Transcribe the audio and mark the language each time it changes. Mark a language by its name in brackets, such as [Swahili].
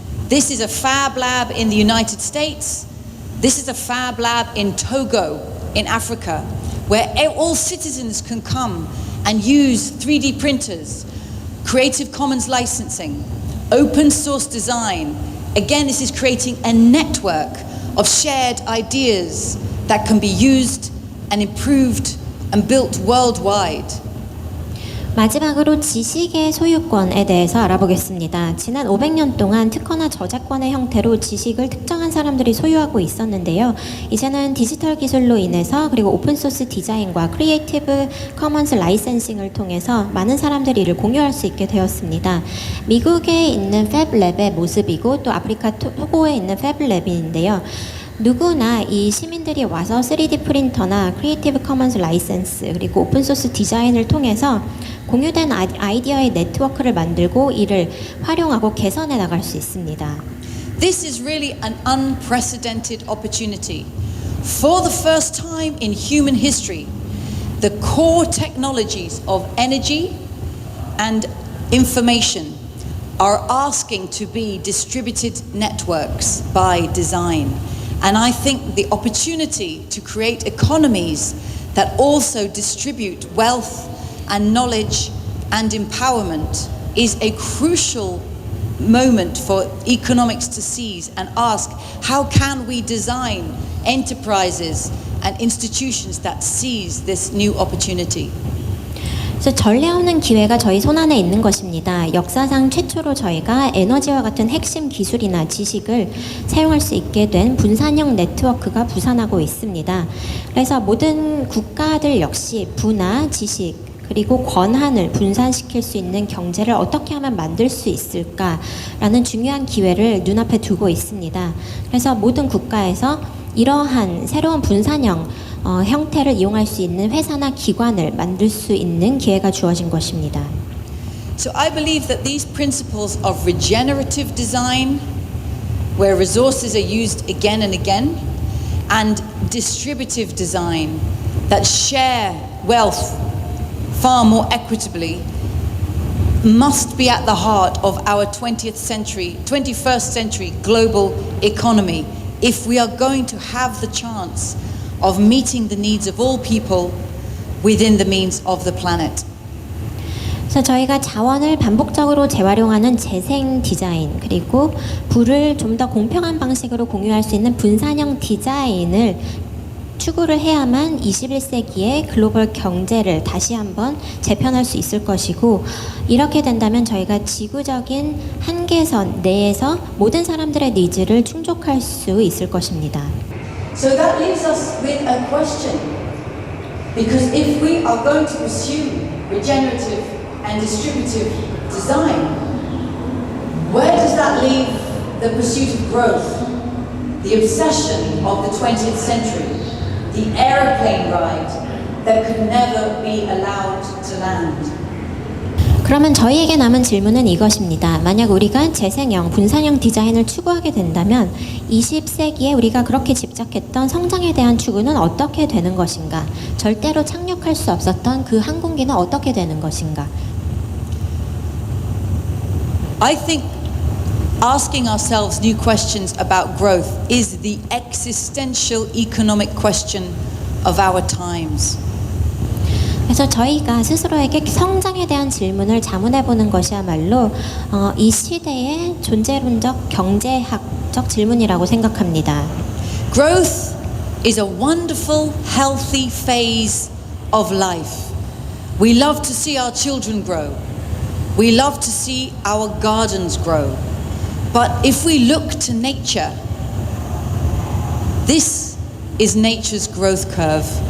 [English] This is a Fab Lab in the United States. This is a Fab Lab in Togo, in Africa, where all citizens can come and use 3D printers, Creative Commons licensing, open source design. Again, this is creating a network of shared ideas that can be used and improved and built worldwide. [Korean] 마지막으로 지식의 소유권에 대해서 알아보겠습니다. 지난 500년 동안 특허나 저작권의 형태로 지식을 특정한 사람들이 소유하고 있었는데요. 이제는 디지털 기술로 인해서 그리고 오픈소스 디자인과 크리에이티브 커먼스 라이센싱을 통해서 많은 사람들이 이를 공유할 수 있게 되었습니다. 미국에 있는 팹랩의 모습이고 또 아프리카 토고에 있는 팹랩인데요. 누구나 이 시민들이 와서 3D 프린터나 크리에이티브 커먼스 라이센스 그리고 오픈소스 디자인을 통해서 공유된 아이디어의 네트워크를 만들고 이를 활용하고 개선해 나갈 수 있습니다. [English] This is really an unprecedented opportunity. For the first time in human history, the core technologies of energy and information are asking to be distributed networks by design. And I think the opportunity to create economies that also distribute wealth and knowledge and empowerment is a crucial moment for economics to seize and ask, how can we design enterprises and institutions that seize this new opportunity? [Korean] 그래서 전례 없는 기회가 저희 손안에 있는 것입니다. 역사상 최초로 저희가 에너지와 같은 핵심 기술이나 지식을 사용할 수 있게 된 분산형 네트워크가 부산하고 있습니다. 그래서 모든 국가들 역시 부나 지식 그리고 권한을 분산시킬 수 있는 경제를 어떻게 하면 만들 수 있을까라는 중요한 기회를 눈앞에 두고 있습니다. 그래서 모든 국가에서 이러한 새로운 분산형 형태를 이용할 수 있는 회사나 기관을 만들 수 있는 기회가 주어진 것입니다. [English] So I believe that these principles of regenerative design, where resources are used again and again, and distributive design, that share wealth far more equitably, must be at the heart of our 21st century global economy if we are going to have the chance of meeting the needs of all people within the means of the planet. [Korean] 그래서 저희가 자원을 반복적으로 재활용하는 재생 디자인, 그리고 부를 좀 더 공평한 방식으로 공유할 수 있는 분산형 디자인을 추구를 해야만 21세기의 글로벌 경제를 다시 한번 재편할 수 있을 것이고, 이렇게 된다면 저희가 지구적인 한계선 내에서 모든 사람들의 니즈를 충족할 수 있을 것입니다. [English] So that leaves us with a question. Because if we are going to pursue regenerative and distributive design, where does that leave the pursuit of growth, the obsession of the 20th century, the aeroplane ride that could never be allowed to land? [Korean] 그러면 저희에게 남은 질문은 이것입니다. 만약 우리가 재생형, 분산형 디자인을 추구하게 된다면 20세기에 우리가 그렇게 집착했던 성장에 대한 추구는 어떻게 되는 것인가? 절대로 착륙할 수 없었던 그 항공기는 어떻게 되는 것인가? [English] I think asking ourselves new questions about growth is the existential economic question of our times. [Korean] 그래서 저희가 스스로에게 성장에 대한 질문을 자문해 보는 것이야말로 이 시대의 존재론적 경제학적 질문이라고 생각합니다. [English] Growth is a wonderful, healthy phase of life. We love to see our children grow. We love to see our gardens grow. But if we look to nature, this is nature's growth curve.